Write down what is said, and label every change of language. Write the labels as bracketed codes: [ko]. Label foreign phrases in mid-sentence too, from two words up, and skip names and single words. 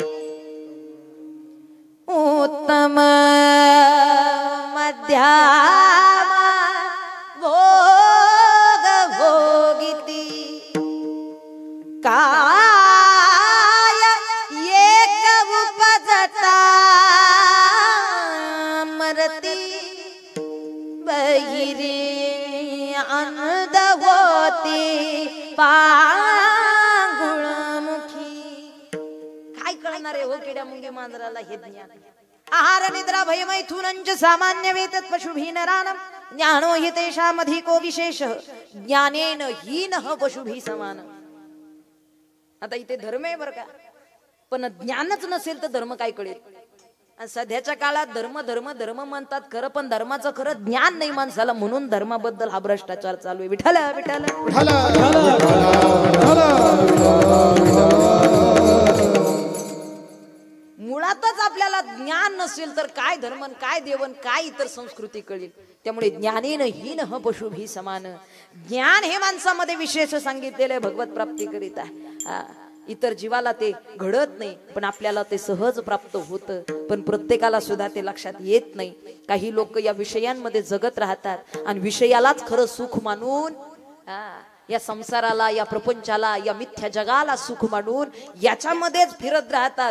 [mr] उत्तम मध्यम भोग भोगिती, काय एक उपजता मरती, बहिरी अंध होती पांगुळमुखी. काय कळणार आहे हो किड्या मुंगी मांजराला हे ज्ञान? [sa] आहार निद्रा भय मैथुनंच सामान्य वेतत पशुभी नरानम, ज्ञानो हि तेषामधिको विशेष, ज्ञानेन हीनः पशुभी समान. [mr] आता इथे धर्म आहे बरं का, पण ज्ञानच नसेल तर धर्म काय कळेल? आणि सध्याच्या काळात धर्म धर्म धर्म म्हणतात खरं, पण धर्माचं खरं ज्ञान नाही माणसाला, म्हणून धर्माबद्दल हा भ्रष्टाचार चालू आहे. विठ्ठल विठ्ठल. मुळातच आपल्याला ज्ञान नसेल तर काय धर्म, काय देवन, काय इतर संस्कृती कळेल? त्यामुळे [sa] ज्ञानेन हीनः पशुभी समान. [mr] ज्ञान हे माणसामध्ये विशेष सांगितलेलं आहे भगवत प्राप्तीकरिता. इतर जीवाला ते घडत नाही, पण आपल्याला ते सहज प्राप्त होतं. पण प्रत्येकाला सुद्धा ते लक्षात येत नाही. काही लोक या विषयांमध्ये जगत राहतात आणि विषयालाच खरं सुख मानून, या संसाराला, या प्रपंचाला, या मिथ्या जगाला सुख मानून याच्यामध्येच फिरत राहतात.